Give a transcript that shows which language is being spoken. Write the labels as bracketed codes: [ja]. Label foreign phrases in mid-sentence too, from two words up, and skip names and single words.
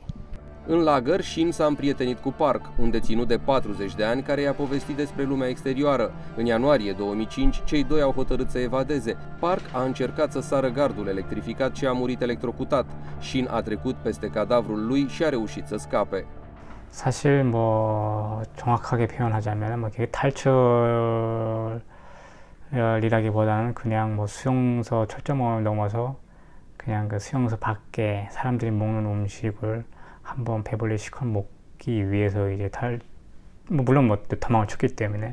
[ro] În lagăr, Shin s-a împrietenit cu Park, un deținut de 40 de ani care i-a povestit despre lumea exterioară. În ianuarie 2005, cei doi au hotărât să evadeze. Park a încercat să sară gardul electrificat și a murit electrocutat. Shin a trecut peste cadavrul lui și a reușit să scape. [ko] 사실 뭐 정확하게 표현하자면 뭐 탈출이라기보다는 그냥 뭐 수용소 철조망을 넘어서 그냥 그 수용소 밖에 사람들이 먹는 음식을 한번 배불리 시켜 먹기 위해서 이제 물론 뭐 도망을 쳤기 때문에.